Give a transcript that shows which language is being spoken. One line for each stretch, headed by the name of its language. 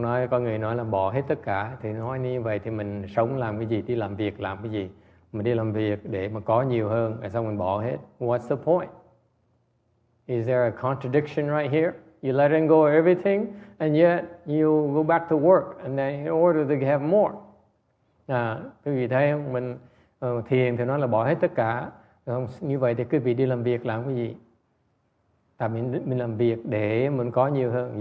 Vietnamese: Có người nói là bỏ hết tất cả. Thì nói như vậy thì mình sống làm cái gì, đi làm việc làm cái gì. Mình đi làm việc để mà có nhiều hơn, rồi xong mình bỏ hết.
English: What's the point? Is there a contradiction right here? You letting go of everything, and yet you go back to work, and then in order to have more.
Vietnamese: Quý vị thấy không? Mình thiền thì nói là bỏ hết tất cả. Không? Như vậy thì quý vị đi làm việc làm cái gì? Tại mình làm việc để mình có nhiều hơn.